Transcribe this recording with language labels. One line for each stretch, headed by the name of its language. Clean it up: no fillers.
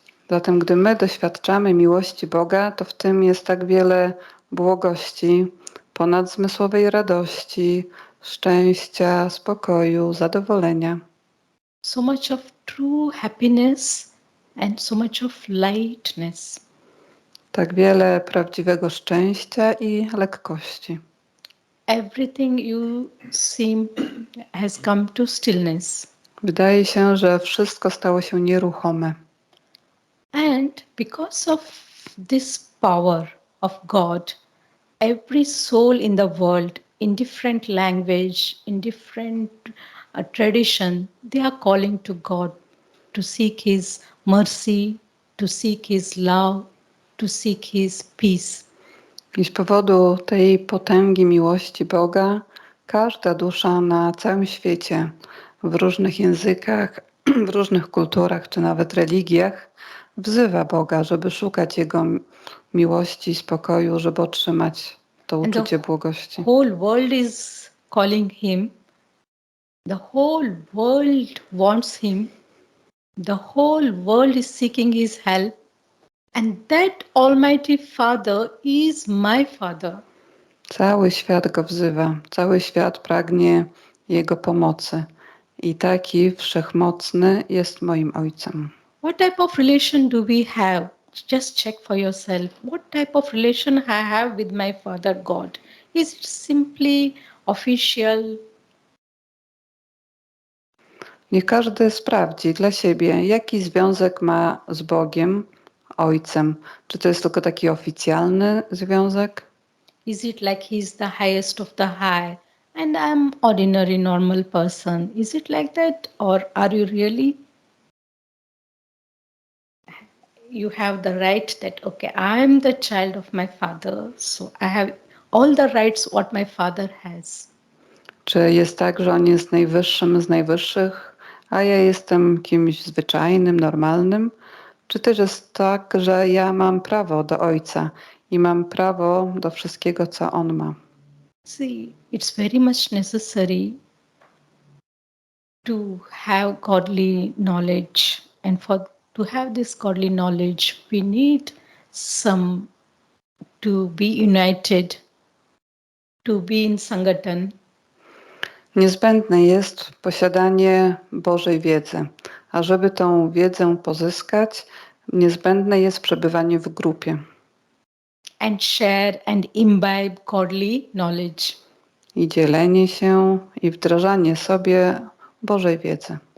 Polish: Zatem, gdy my doświadczamy miłości Boga, to w tym jest tak wiele błogości, ponadzmysłowej radości, szczęścia, spokoju, zadowolenia.
English: So much of true happiness and so much of lightness.
Polish: Tak wiele prawdziwego szczęścia i lekkości.
English: Everything you seem has come to stillness.
Polish: Wydaje się, że wszystko stało się nieruchome.
English: And because of this power of God, every soul in the world, in different language, in different tradition, they are calling to God to seek His mercy, to seek His love, to seek His peace.
Polish: I z powodu tej potęgi miłości Boga, każda dusza na całym świecie, w różnych językach, w różnych kulturach czy nawet religiach, wzywa Boga, żeby szukać Jego miłości i spokoju, żeby otrzymać to
English: And
Polish: uczucie
English: the
Polish: błogości.
English: whole world is calling Him. The whole world wants Him. The whole world is seeking His help. And that Almighty Father is my Father.
Polish: Cały świat go wzywa, cały świat pragnie jego pomocy. I taki wszechmocny jest moim Ojcem.
English: What type of relation do we have? Just check for yourself. What type of relation I have with my Father God? Is it simply official?
Polish: Niech każdy sprawdzi dla siebie, jaki związek ma z Bogiem, Ojcem. Czy to jest tylko taki oficjalny związek?
English: Is it like He's the highest of the high and I'm ordinary normal person? Is it like that? Or are you really you have the right that okay, I'm the child of my father, so I have all the rights what my father has.
Polish: Czy jest tak, że On jest najwyższym z najwyższych, a ja jestem kimś zwyczajnym, normalnym? Czy też jest tak, że ja mam prawo do Ojca i mam prawo do wszystkiego, co On ma?
English: See, it's very much necessary to have godly knowledge, and for to have this godly knowledge, we need some to be united, to be in Sangatan.
Polish: Niezbędne jest posiadanie Bożej wiedzy, a żeby tą wiedzę pozyskać, niezbędne jest przebywanie w grupie
English: And share and imbibe godly knowledge.
Polish: i dzielenie się i wdrażanie sobie Bożej wiedzy.